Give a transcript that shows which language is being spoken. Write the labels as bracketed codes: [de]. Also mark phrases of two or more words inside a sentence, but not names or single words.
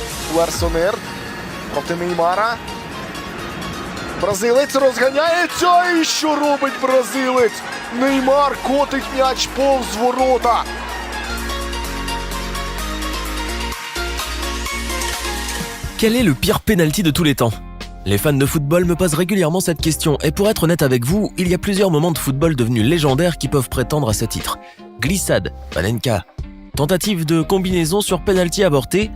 [uk] У Арсонер проти Неймара. Бразилець розганяється. І що робить бразилець? Неймар котить м'яч повз ворота. [fr] Quel est le pire penalty de tous les temps ? Les fans de football me posent régulièrement cette question et pour être honnête avec vous, il y a plusieurs moments de football devenus légendaires qui peuvent prétendre à ce titre. Glissade, Panenka, tentative de combinaison sur penalty avorté.